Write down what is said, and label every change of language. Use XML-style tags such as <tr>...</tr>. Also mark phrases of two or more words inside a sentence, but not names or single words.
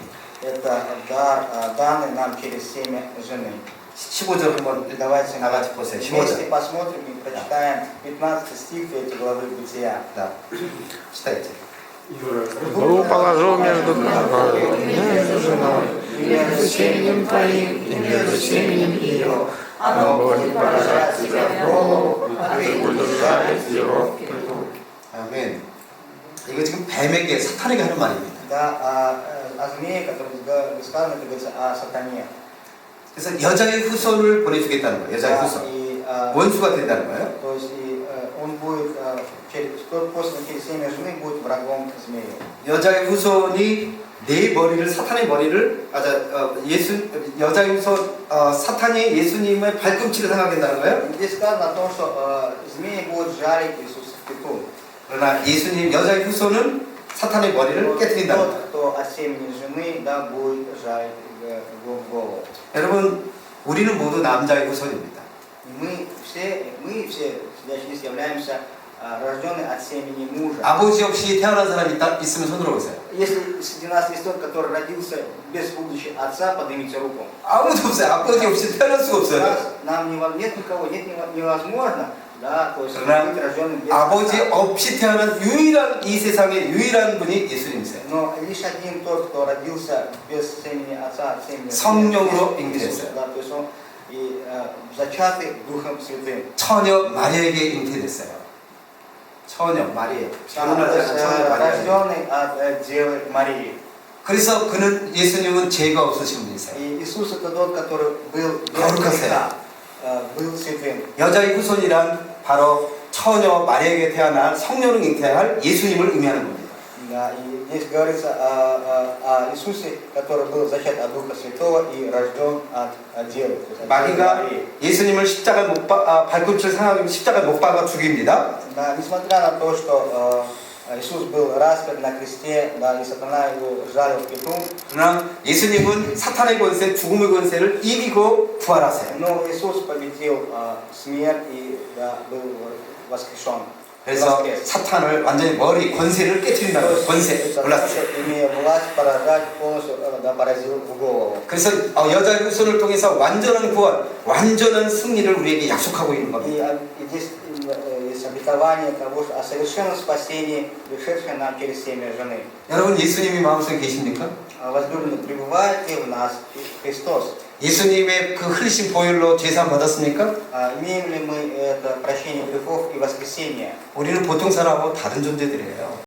<ru>Это дар, данный нам через семя жены.</ru> <ko>15절 한번</ko> <ru>Давайте</ru> <ko>다 같이 보세요.</ko> <ru>вместе</ru> <ko>15절.</ko> <ru>посмотрим и прочитаем 15 стих 3 главы Бытия. 자, читайте. Рву положу между тобой, между женой, и между семенем твоим, и между семенем ее. Оно будет поражать тебя в голову, а ты будешь жалить его в пяту.</ru> <ko>아멘. 이거 지금 뱀에게 사탄에게 하는 말입니다.</ko> <ru>Да, о змее, который сказано, это говорится о сатане.</ru> <ko>그래서 여자의 후손을 보내주겠다는 거예요. 여자의</ko> <ru>Да,</ru> <ko>후손.</ko> <ru>и,</ru> <ko>원수가 된다는 거예요.</ko> <ru>то есть и, он будет, тот после через семя жены будет врагом змею.</ru> <ko>여자의 후손이 내 머리를 사탄의 머리를 여자의 후손 사탄이 예수님의 발꿈치를 생각한다는 거예요.</ko> <ru>Здесь сказано о том, что змеи будут жарить Иисуса в пету.</ru> <ko>그러나 예수님 여자의 후손은 사탄의 머리를 깨뜨린다는 거예요.</ko> <ru>Тот, кто от семени жены, да, будет жарить его в голову.</ru> <ko>여러분, 우리는 모두 남자의 후손입니다.</ko> <ru>Мы все сидящие здесь являемся рожденные от семени мужа.</ru> <ko>아버지 없이 태어난 사람이 있으면 손 들어보세요.</ko> <ru>Если среди нас есть тот, который родился без будущего отца, поднимите руку.</ru> <ko>아무도 없어요. 아버지 없이 태어날 수가 없어요.</ko> <ru>Нам нет никого, нет невозможно Да, то есть</ru> <ko>그러나</ko> <ru>быть рожденным без</ru> <ko>아버지</ko> <ru>отца.</ru> <ko>없이 태어난 유일한 이 세상의 유일한 분이 예수님이세요.</ko> <ru>Но лишь один тот, кто родился без семени отца, от семени</ru> <ko>성령으로</ko> <ru>Иисуса,</ru> <ko>잉태됐어요.</ko> <ru>да, то есть он и зачатый Духом Святым.</ru> <ko>처녀 마리아에게 잉태됐어요. 처녀 마리아.</ko> <ru>То</ru> <ko>결혼하지</ko> <ru>есть,</ru> <ko>않은 처녀 마리아.</ko> <ru>рожденный от Девы Марии.</ru> <ko>그래서 그는 예수님은 죄가 없으신 분이세요.</ko> <ru>И Иисус это тот, который был без</ru> <ko>거룩하세요.</ko> <ru>греха, был святым.</ru> <ko>여자의 후손이란 바로 처녀 마리아에게 태어난 성령을 잉태할 예수님을 의미하는 겁니다.</ko> <ru>Да, и здесь говорится о Иисусе, который был зачат от Духа Святого и рожден от Девы. то есть от</ru> <ko>마귀가</ko> <ru>Марии.</ru> <ko>예수님을 십자가 발꿈치를 상하게 십자가 못 박아 죽입니다.</ko> <ru>Да, несмотря на то, что Иисус был распят на кресте, да, и сатана его жалил в пету,</ru> <ko>그러나 예수님은 사탄의 권세, 죽음의 권세를 이기고 부활하세요.</ko> <ru>но Иисус победил смерть и да, был воскрешен.</ru> <ko>그래서</ko> <ru>Воскрес.</ru> <ko>사탄을 완전히 머리 권세를 깨뜨린다는 거예요. 권세, 올랐어요.</ko> <ru>Имея власть поражать, полностью да, поразил в голову.</ru> <ko>그래서 여자의 후손을 통해서 완전한 구원, 완전한 승리를 우리에게 약속하고 있는 겁니다.</ko> <ru>И здесь есть обетование того, что о совершенном спасении, пришедшее нам через семя жены.</ru> <ko>여러분 예수님이 마음속에 계십니까?</ko> <ru>Возлюбленный, пребывает ли в нас Христос?</ru> <ko>예수님의 그 흘리신 보혈로 죄사함 받았습니까?</ko> <ru>Имеем ли мы это прощение грехов и воскресение?</ru> <ko>우리는 보통 사람하고 다른 존재들이에요.</ko>